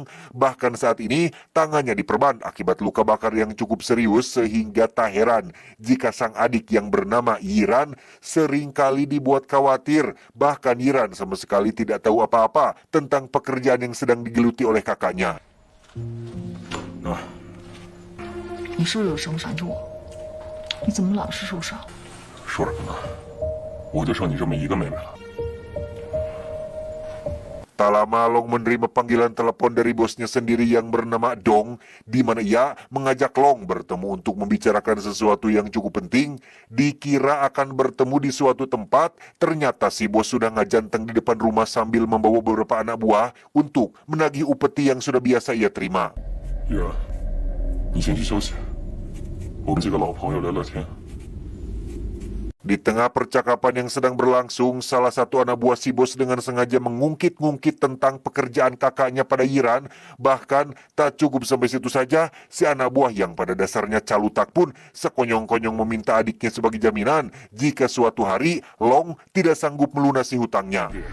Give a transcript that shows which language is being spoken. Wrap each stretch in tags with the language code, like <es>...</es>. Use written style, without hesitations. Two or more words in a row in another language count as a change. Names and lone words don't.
<id>Bahkan saat ini tangannya diperban akibat luka bakar yang cukup serius sehingga tak heran jika sang adik yang bernama Yiran seringkali dibuat khawatir. Bahkan Yiran sama sekali tidak tahu apa-apa tentang pekerjaan yang sedang digeluti oleh kakaknya.</id> <zh>你是不是有什么闪着我？你怎么老是受伤？说什么呢？我就剩你这么一个妹妹了。</zh> <id>Tak lama Long menerima panggilan telepon dari bosnya sendiri yang bernama Dong, di mana ia mengajak Long bertemu untuk membicarakan sesuatu yang cukup penting. Dikira akan bertemu di suatu tempat, ternyata si bos sudah ngajanteng di depan rumah sambil membawa beberapa anak buah untuk menagih upeti yang sudah biasa ia terima.</id> <zh>玉儿，你先去休息，我们几个老朋友聊聊天。</zh> <id>Di tengah percakapan yang sedang berlangsung, salah satu anak buah si bos dengan sengaja mengungkit-ngungkit tentang pekerjaan kakaknya pada Yiran. Bahkan tak cukup sampai situ saja, si anak buah yang pada dasarnya calutak pun sekonyong-konyong meminta adiknya sebagai jaminan jika suatu hari Long tidak sanggup melunasi hutangnya.</id>